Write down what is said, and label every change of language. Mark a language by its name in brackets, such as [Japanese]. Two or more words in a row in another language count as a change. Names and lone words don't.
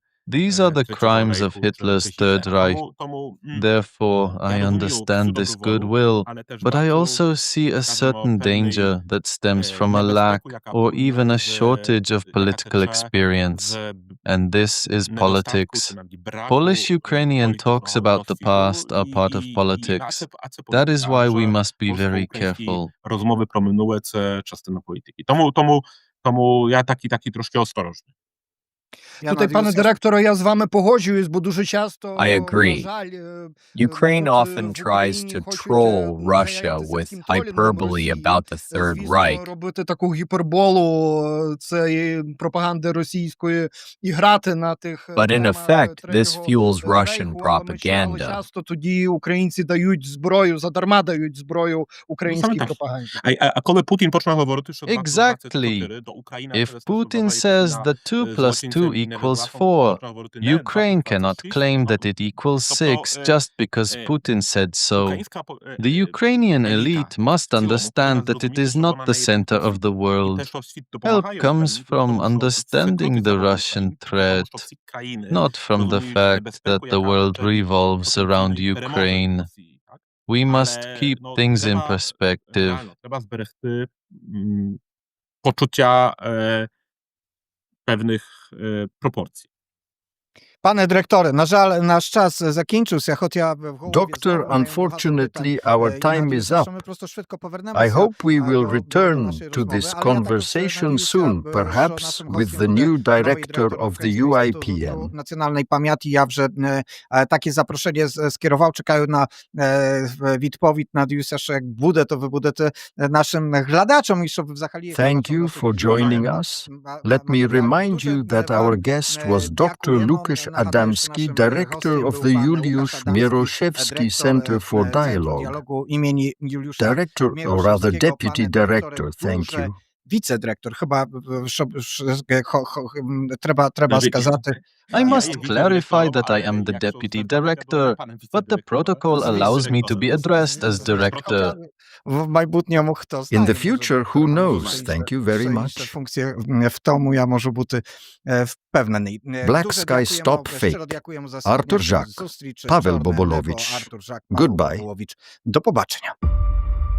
[English] These are the crimes of Hitler's Third Reich. Therefore, I understand this goodwill, but I also see a certain danger that stems from a lack or even a shortage of political experience. And this is politics. Polish-Ukrainian talks about the past are part of politics. That is why we must be very careful. [Ukrainian] Rozmowy про минуле – це частина політики. Тому я такий трошки осторожний. [Polish] Tutaj, panie dyrektorze, ja z wami [Ukrainian] погоджуюсь, бо дуже часто, [English] I agree. [Ukrainian] на жаль, [English] Ukraine often tries to troll Russia with hyperbole about the Third Reich. [Ukrainian] Робити таку гіперболу цієї пропаганди російської і грати на тих [English] But in effect, this fuels Russian [Ukrainian] Рейху, але ми читали [English] propaganda. [Ukrainian] часто тоді українці дають зброю, задарма дають зброю українській так. пропаганді. А коли Путін почав говорити, що [English] Exactly. If Putin says that 2 plus 2 equals 4, Ukraine cannot claim that it equals 6 just because Putin said so. The Ukrainian elite must understand that it is not the center of the world. Help comes from understanding the Russian threat, not from the fact that the world revolves around Ukraine. We must keep things in perspective. [Ukrainian] Треба зберегти почуття [Polish] pewnych proporcji. Panie dyrektorze, na żal nasz czas [Ukrainian] закінчився, хоча в голові [English] Doctor, [Ukrainian] знову маємо [English] unfortunately, [Ukrainian] багато [English] our [Ukrainian] питань. [English] time [Ukrainian] Я [English] is [Ukrainian] надіюся, що [English] up. [Ukrainian] ми просто швидко повернемося [English] I hope we will [Ukrainian] до [English] return [Ukrainian] нашої [English] to [Ukrainian] розмови. [English] this [Ukrainian] Але я також [English] conversation [Ukrainian] надіюся, [English] soon, [Ukrainian] що [English] perhaps [Ukrainian] нашим [English] with [Ukrainian] гостем [English] the [Ukrainian] буде [English] new [Ukrainian] новий [English] director [Ukrainian] директор [English] of the [Ukrainian] Українського інституту [English] UIPN. [Ukrainian] національної пам'яті. Я вже таке запрошення скерував, чекаю на відповідь. Надіюся, що як буде, то ви будете нашим глядачом і щоб взагалі... [English] Thank you for joining us. Let me remind you that our guest was Dr. Łukasz Adamski, director of the Juliusz Mieroszewski Centre for Dialogue. Director, or rather deputy director, thank you. [Polish] Wicedyrektor, chyba [Ukrainian] треба сказати. [English] I must clarify that I am the deputy director, but the protocol allows me to be addressed as director. [Ukrainian] В майбутньому хто знає. [English] In the future, who knows? Thank you very much. [Ukrainian] Функція в тому я можу бути впевнений. [English] Black [Ukrainian] Дуже [English] Sky [Ukrainian] дякуємо, [English] Stop [Ukrainian] щиро [English] Fake. [Ukrainian] дякуємо за [English] Artur [Ukrainian] сьогоднішню [English] Żak. [Ukrainian] зустріч. [English] Paweł [Ukrainian] Чорне небо, [English] Bobołowicz. Artur Żak, Paweł Goodbye. Bobołowicz. [Ukrainian] До побачення.